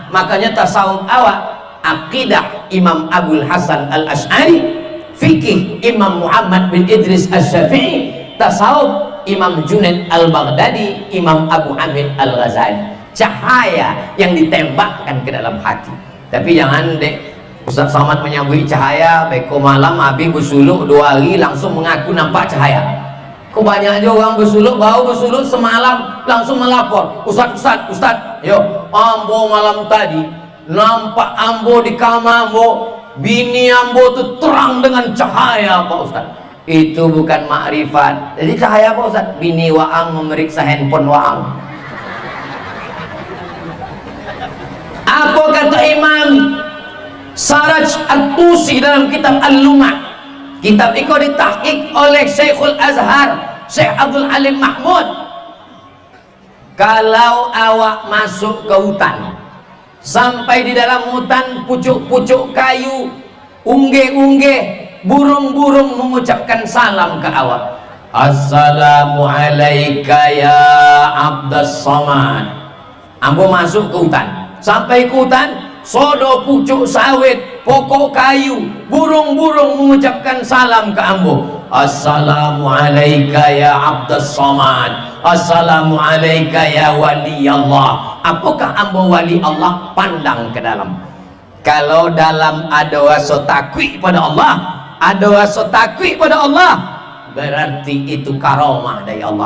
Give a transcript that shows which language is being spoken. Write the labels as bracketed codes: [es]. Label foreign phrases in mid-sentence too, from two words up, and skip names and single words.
[id] Makanya tasawuf awak, akidah Imam Abul Hasan Al-Ash'ari, fikih Imam Muhammad bin Idris Asy-Syafi'i, tasawuf Imam Junaid Al-Baghdadi, Imam Abu Hamid Al-Ghazali. Cahaya yang ditembakkan ke dalam hati. Tapi jangan dek Ustaz Somad menyambui cahaya, beko malam habis bersuluk 2 hari langsung mengaku nampak cahaya. Kok banyak aja orang bersuluk, baru bersuluk semalam langsung melapor, [min] Ustaz, yo, ambo malam tadi nampak ambo di kamar ambo, bini ambo tuh terang dengan cahaya Pak Ustaz. [id] Itu bukan makrifat. [min] Jadi cahaya Pak Ustaz, bini waang memeriksa handphone waang. [id] Apa kata Imam Saraj At-Tusi dalam kitab Al-Lumah? Kitab itu ditahqiq oleh Syekhul Azhar, Syekh Abdul Halim Mahmud. Kalau awak masuk ke hutan, sampai di dalam hutan pucuk-pucuk kayu, ungge-ungge, burung-burung mengucapkan salam ke awak. [ar] السلام عليكم يا عبد الصمد. [min] Ambo masuk ke hutan, sampai ke hutan, sodo pucuk sawit, pokok kayu, burung-burung mengucapkan salam ke ambo. [ar] السلام عليكم يا عبد الصمد. السلام عليكم يا ولي الله. [id] Apakah ambo [ar] ولي الله? [id] Pandang ke dalam. Kalau dalam ada rasa takwi pada Allah, ada rasa takwi pada Allah, berarti itu karomah dari Allah.